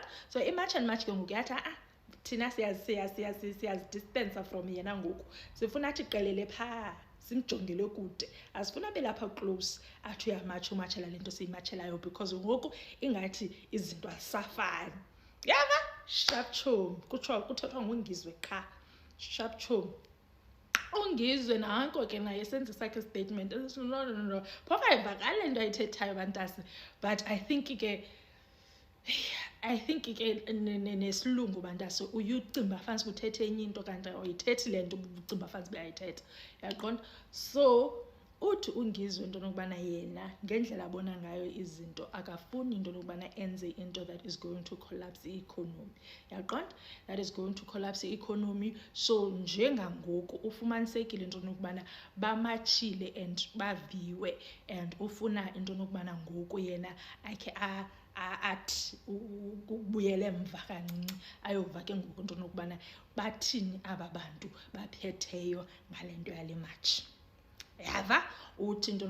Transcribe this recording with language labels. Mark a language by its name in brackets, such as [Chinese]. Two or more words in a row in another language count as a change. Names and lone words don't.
[Xhosa] So imatch and match ke ngoku yathi thina siyazi- [English] distance from [Xhosa] yena ngoku sifuna athi qelele phaa simjongele kude asifuna belapha close athi uyamatshela le nto siyimatshelayo because ngoku ingathi izinto azisafani yava sharp chomi kuthethwa ngungizwe qha sharp chomi ungizwe nanko ke naye senze sakhe statement no phofa ivakale into ayithethayo bantasi [English] but I think [Xhosa] ke nesilungu bantasi uyucimba fansi kuthethe enye into kanti ayithethi le nto ucimba fansi beyayithetha yaqonda so uthi ungizwe into nokubana yena ngendlela abona ngayo izinto akafuni into nokubana enze into [English] that is going to [Xhosa] collapse i-economy yaqonda [English] that is going to collapse [Xhosa] i-economy so njengangoku ufumanisekile into nokubana bamatshile and baviwe and ufuna into nokubana ngoku yena akhe athi ubuyele emva kancinci ayova ke ngoku into nokubana bathini aba bantu baphetheyo ngale nto yale matshi yava uthi into